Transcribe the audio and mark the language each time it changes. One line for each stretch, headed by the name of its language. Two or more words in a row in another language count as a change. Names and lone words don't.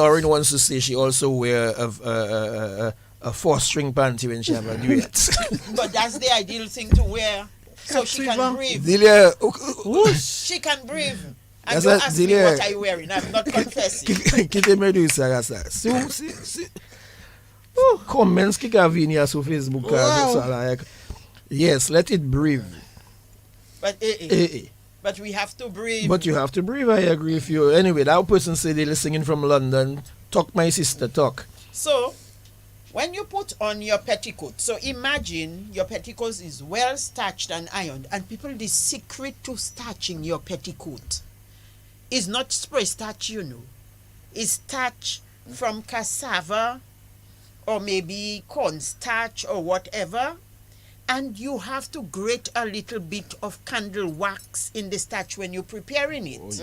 English: Noreen wants to say she also wear a 4-string panty when she have a duet. But that's the ideal thing to wear, so she can breathe. Delia, She can breathe. And That's don't a- ask me Delia. what I'm wearing. I'm not confessing.
Morisyen: Kite Medusa rasa. Si. Comments ki ka vini ya sur Facebook.
English: Wow. Like, yes, let it breathe. But Eh. but we have to breathe. But you have to breathe, I agree with you. Anyway, that person said they're singing from London. Talk, my sister, talk. So, when you put on your petticoat, so imagine your petticoat is well starched and ironed, and people, the secret to starching your petticoat is not spray starch, It's starch from cassava or maybe cornstarch or whatever, and you have to grate a little bit of candle wax in the starch when you're preparing it.